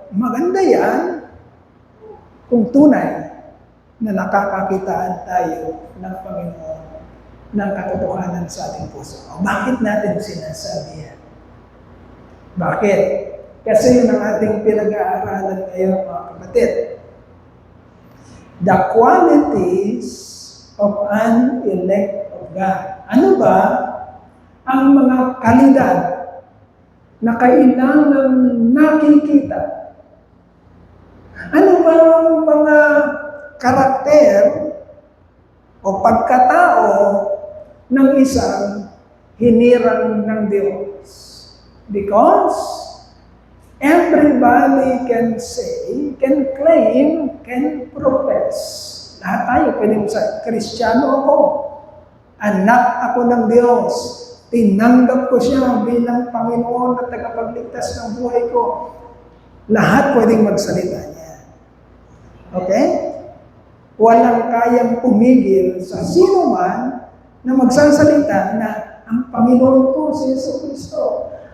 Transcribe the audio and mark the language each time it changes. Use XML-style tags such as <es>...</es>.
<tl>Maganda yan kung tunay na nakakakitaan tayo ng Panginoon ng katotohanan sa ating puso. O, bakit natin sinasabi yan? Bakit? Kasi yun ang ating pinag-aaralan ngayon, mga kapatid.</tl> <en>The qualities of an elect of God.</en> <tl>Ano ba ang mga kalidad na kailangan nakikita? Ano ba ang mga karakter o pagkatao ng isang hinirang ng Diyos?</tl> <en>Because everybody can say, can claim, can profess.</en> <tl>Lahat tayo pwedeng sa Kristiyano ako. Anak ako ng Diyos. Tinanggap ko siya bilang Panginoon at tagapagligtas ng buhay ko. Lahat pwedeng magsalita niya. Okay? Walang kayang pumigil sa sino man na magsasalita na ang Panginoon ko si Jesucristo.</tl>